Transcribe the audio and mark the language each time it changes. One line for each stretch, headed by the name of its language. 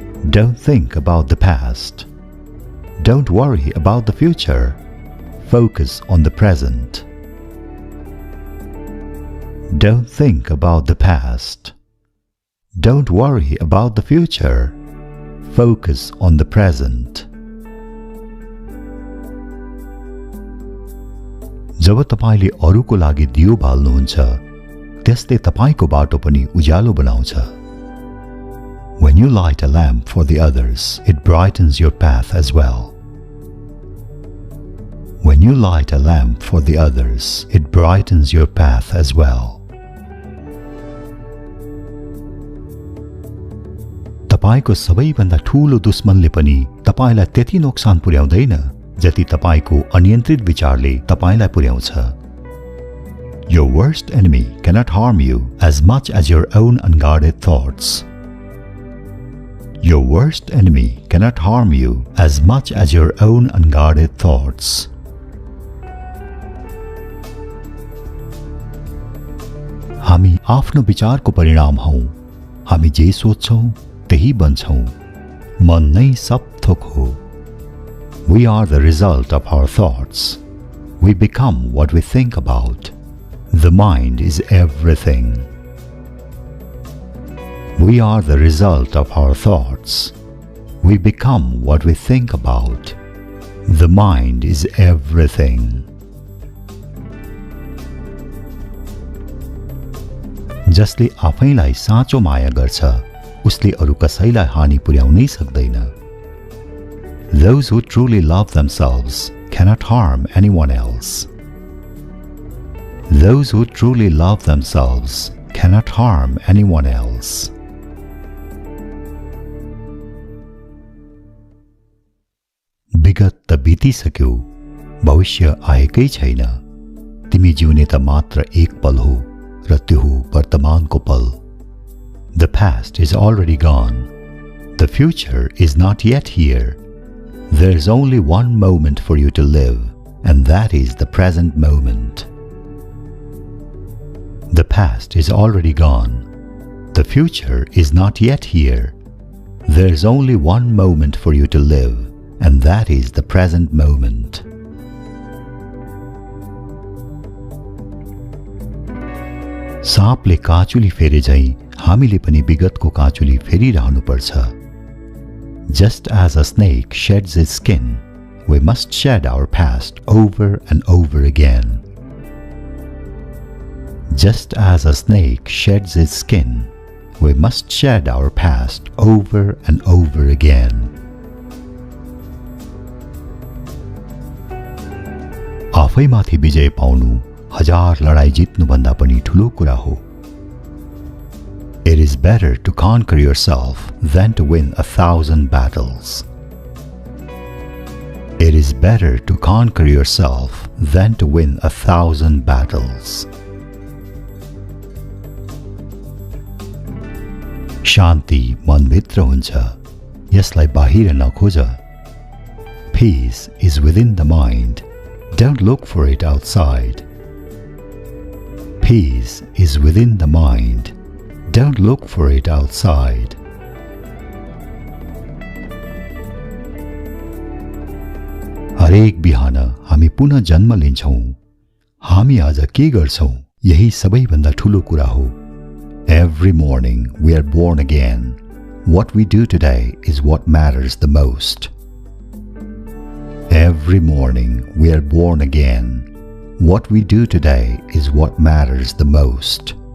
English: Don't think about the past. Don't worry about the future. Focus on the present. Don't think about the past. Don't worry about the future. Focus on the present.
Nepali: जब तपाईले अरूको लागि दियो बाल्नुहुन्छ, त्यसले तपाईको बाटो पनि उज्यालो बनाउँछ.
English: When you light a lamp for the others, it brightens your path as well. When you light a lamp for the others, it brightens your path as well.
Nepali: तपाईको सबैभन्दा ठूलो दुश्मनले पनि तपाईलाई त्यति नोक्सान पुर्याउँदैन जति तपाईको अनियन्त्रित विचारले तपाईलाई पुर्याउँछ.
English: Your worst enemy cannot harm you as much as your own unguarded thoughts. Your worst enemy cannot harm you as much as your own unguarded thoughts.
Nepali: हामी आफ्नो विचारको परिणाम हौं. हामी जे सोच्छौं त्यही बन्छौं. मन नै सब थोक हो.
English: We are the result of our thoughts. We become what we think about. The mind is everything. We are the result of our thoughts. We become what we think about. The mind is everything.
Nepali: जसले आफैलाई साँचो माया गर्छ, उसले अरू कसैलाई हानि पुर्याउनै सक्दैन.
English: Those who truly love themselves cannot harm anyone else. Those who truly love themselves cannot harm anyone else.
Nepali: विगत त बितिसक्यो, भविष्य आएकै छैन. तिमी जिउने त मात्र एक पल हो र त्यो हो वर्तमानको पल.
English: The past is already gone. The future is not yet here. There is only one moment for you to live, and that is the present moment. The past is already gone. The future is not yet here. There is only one moment for you to live, and that is the present moment.
Nepali: साँपले काँचुली फेरे झैं हामीले पनि विगतको काँचुली फेरिरहनुपर्छ.
English: Just as a snake sheds its skin, we must shed our past over and over again. Just as a snake sheds its skin, we must shed our past over and over again.
Nepali: आफैमाथि विजय पाउनु 1000 लडाई जित्नु भन्दा पनि ठूलो कुरा हो.
English: It is better to conquer yourself than to win 1000 battles. It is better to conquer yourself than to win 1000 battles.
Nepali: शान्ति मनभित्र हुन्छ, यसलाई बाहिर नखोज.
English: Peace is within the mind. Don't look for it outside. Peace is within the mind. Don't look for it outside.
Nepali: हरेक बिहान हामी पुनः जन्म लिन्छौं. हामी आज के गर्छौं यही सबैभन्दा ठूलो कुरा हो.
English: Every morning we are born again. What we do today is what matters the most. Every morning we are born again. What we do today is what matters the most.